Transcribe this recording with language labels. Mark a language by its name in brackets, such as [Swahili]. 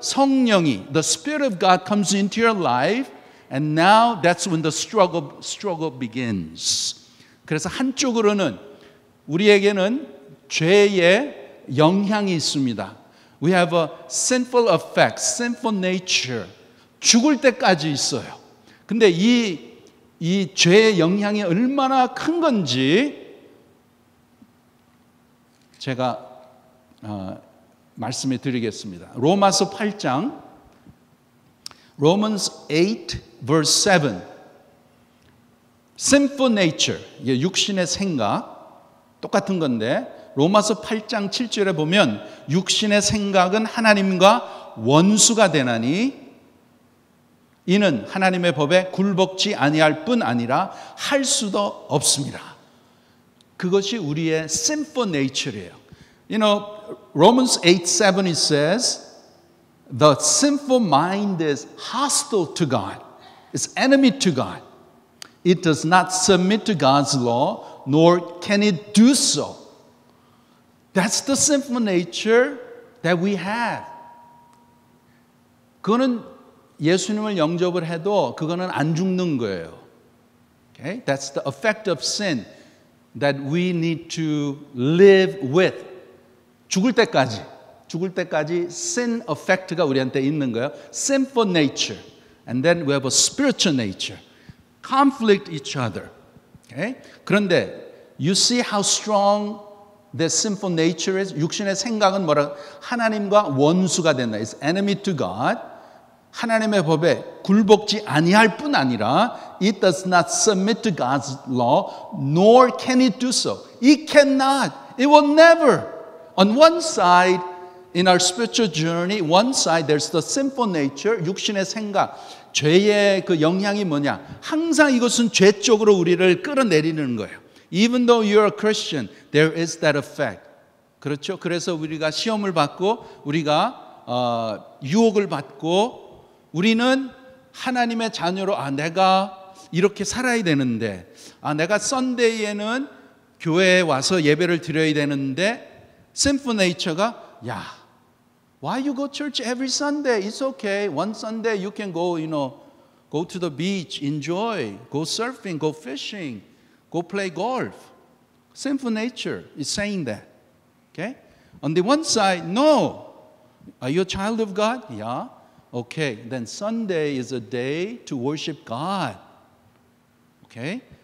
[English] 성령이 the Spirit of God comes into your life, and now that's when the struggle begins. [Korean] 그래서 한쪽으로는 우리에게는 죄의 영향이 있습니다. [English] We have a sinful effect, sinful nature. [Korean] 죽을 때까지 있어요. 근데 이 죄의 영향이 얼마나 큰 건지 제가 말씀해 드리겠습니다. 로마서 8장 Romans 8 verse 7 Sinful nature, 육신의 생각 똑같은 건데 로마서 8장 7절에 보면 육신의 생각은 하나님과 원수가 되나니 이는 하나님의 법에 굴복지 아니할 뿐 아니라 할 수도 없습니다. 그것이 우리의 sinful nature예요. [English] You know, Romans 8:7 it says, the sinful mind is hostile to God. It's enemy to God. It does not submit to God's law, nor can it do so. That's the sinful nature that we have. [Korean] 그거는 예수님을 영접을 해도 그거는 안 죽는 거예요. [English] Okay? That's the effect of sin that we need to live with. [Korean] 죽을 때까지. 죽을 때까지 sin effect가 우리한테 있는 거예요. [English] sinful nature. And then we have a spiritual nature. conflict each other. Okay? [Korean] 그런데 [English] you see how strong the sinful nature is? [Korean] 육신의 생각은 뭐라? 하나님과 원수가 된다. [English] It's enemy to God. [Korean] 하나님의 법에 굴복지 아니할 뿐 아니라 [English] it does not submit to God's law, nor can it do so. It cannot. It will never. On one side, in our spiritual journey, one side there's the sinful nature, [Korean] 육신의 생각, 죄의 그 영향이 뭐냐? 항상 이것은 죄 쪽으로 우리를 끌어내리는 거예요. [English] Even though you're a Christian, there is that effect. [Korean] 그렇죠? 그래서 우리가 시험을 받고 우리가 유혹을 받고 우리는 하나님의 자녀로 내가 이렇게 살아야 되는데 내가 썬데이에는 교회에 와서 예배를 드려야 되는데 sinful nature가 [English] why you go church every Sunday? It's okay. One Sunday you can go, go to the beach, enjoy, go surfing, go fishing, go play golf. Sinful nature is saying that. Okay? On the one side, no. Are you a child of God? Yeah. Okay, then Sunday is a day to worship God. Okay?